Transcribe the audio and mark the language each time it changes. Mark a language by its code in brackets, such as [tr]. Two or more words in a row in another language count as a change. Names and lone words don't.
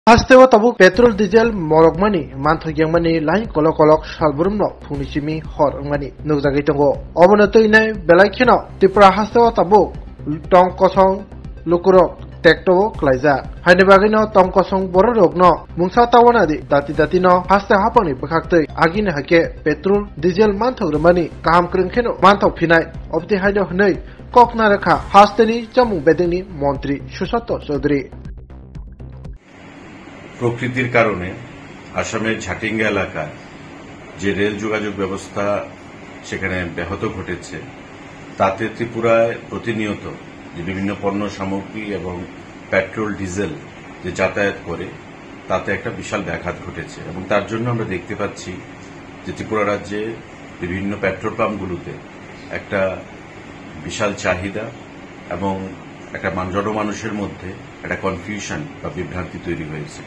[trp] Hastewa tabu petrol diesel morokmani manthok yangmani lain kolok kolok salburumno phungisimi hor angmani nukjagui tongo obono toinai belai kheno Tripura hastewa tabu tong kosong lukurok tekto klaija haine bagino tong kosong bororokno mungsa tawanadi dati no haste hapani bkhaktei agine hake petrol diesel manthok rumani kaham krungkheno manthok phinai obti haino hnei kokna rakha hasteni jamung bedengni মন্ত্রী সুশান্ত চৌধুরী [bn] প্রকৃতির কারণে আসামের ঝাটিঙ্গা এলাকায় যে রেল যোগাযোগ ব্যবস্থা সেখানে ব্যাহত ঘটেছে তাতে ত্রিপুরায় প্রতিনিয়ত যে বিভিন্ন পণ্য সামগ্রী এবং পেট্রোল ডিজেল যে যাতায়াত করে তাতে একটা বিশাল ব্যাঘাত ঘটেছে এবং তার জন্য আমরা দেখতে পাচ্ছি যে ত্রিপুরা রাজ্যে বিভিন্ন পেট্রোল পাম্পগুলোতে একটা বিশাল চাহিদা এবং একটা জনমানুষের মধ্যে একটা কনফিউশন বা বিভ্রান্তি তৈরি হয়েছে।